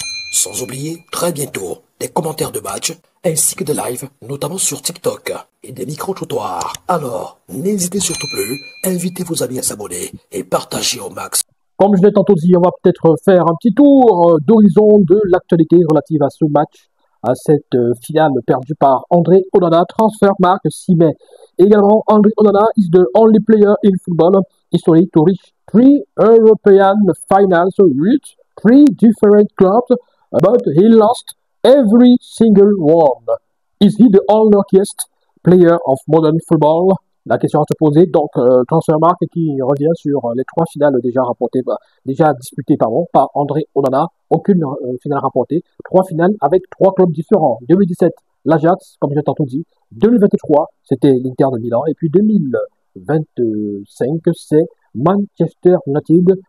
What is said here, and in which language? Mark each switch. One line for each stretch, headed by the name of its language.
French: Sans oublier, très bientôt, des commentaires de match, ainsi que des lives, notamment sur TikTok, et des micro-trottoirs. Alors, n'hésitez surtout plus, invitez vos amis à s'abonner et partagez au max. Comme je l'ai tantôt dit, on va peut-être faire un petit tour d'horizon de l'actualité relative à ce match, à cette finale perdue par André Onana. Transfermarkt 6 mai.
English: Également, André Onana is the only player in football history to reach 3 European finals with 3 different clubs, but he lost every single one. Is he the unluckiest player of modern football?
French: La question à se poser. Donc, Transfermarkt qui revient sur les 3 finales déjà rapportées, déjà disputées par André Onana. Aucune finale rapportée. 3 finales avec 3 clubs différents. 2017, l'Ajax, comme j'ai tantôt dit. 2023, c'était l'Inter de Milan. Et puis 2025, c'est Manchester United.